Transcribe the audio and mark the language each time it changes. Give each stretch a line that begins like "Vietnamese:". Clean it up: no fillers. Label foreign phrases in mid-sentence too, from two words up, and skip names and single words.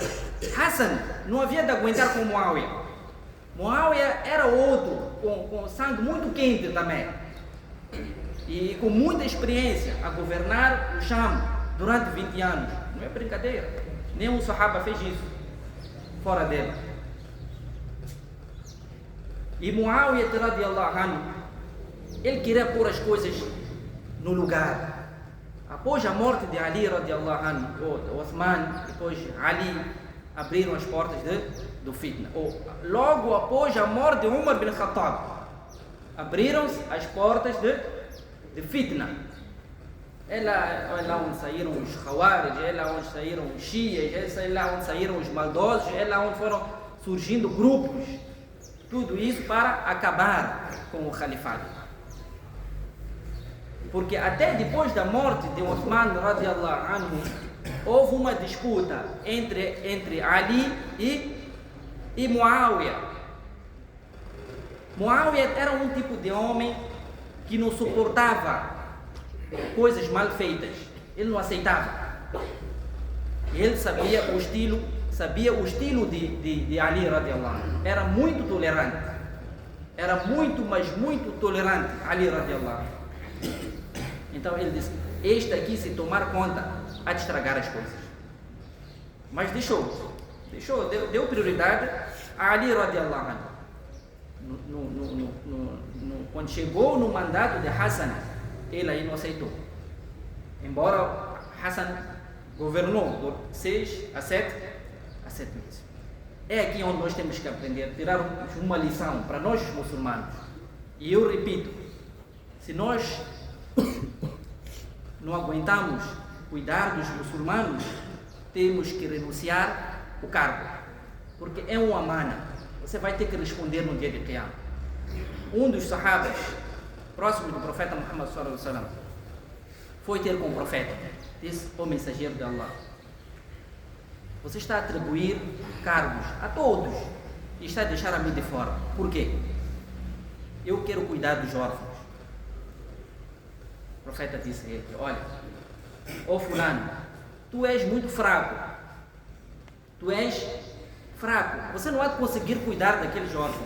Portuguese: Hassan não havia de aguentar com Muawiyah. Muawiyah era outro, com sangue muito quente também. E com muita experiência a governar o Sham durante 20 anos. Não é brincadeira. Nenhum Sahaba fez isso fora dele. E Muawiyah
Arabic: رضي الله عنه,
Portuguese: ele queria pôr as coisas no lugar. Após a morte de Ali
Arabic: رضي الله عنه,
Portuguese: Uthman, depois Ali, abriram as portas do fitna. Logo após a morte de Umar bin Khattab, abriram-se as portas de fitna. É lá onde saíram os Khawarij, é lá onde saíram os Shias, é lá onde saíram os maldosos, é lá onde foram surgindo grupos. Tudo isso para acabar com o califado. Porque até depois da morte de Uthman
Arabic: رضي الله عنه,
Portuguese: houve uma disputa entre Ali e Muawiyah. Muawiyah era um tipo de homem que não suportava coisas mal feitas. Ele não aceitava. Ele sabia o estilo de Ali
Arabic: رضي الله عنه.
Portuguese: Era muito tolerante. Era muito, mas muito tolerante Ali
Arabic: رضي الله عنه.
Portuguese: Então ele disse: este aqui, se tomar conta, há de estragar as coisas. Mas deu prioridade a Ali
Arabic: رضي الله عنه.
Portuguese: Quando chegou no mandato de Hassan, ele aí não aceitou. Embora Hassan governou por 6 a 7 meses. É aqui onde nós temos que aprender, tirar uma lição para nós os muçulmanos. E eu repito, se nós não aguentamos cuidar dos muçulmanos, temos que renunciar o cargo, porque é uma amana. Você vai ter que responder no dia de Qiyamah. Um dos sahabas próximos do profeta Muhammad
Arabic: صلى الله عليه وسلم
Portuguese: foi ter com o profeta, disse: ó mensageiro de Allah, você está a atribuir cargos a todos e está a deixar a mim de fora. Por quê? Eu quero cuidar dos órfãos. O profeta disse a ele: olha, ó fulano, tu és muito fraco, tu és fraco, você não há de conseguir cuidar daqueles órfãos.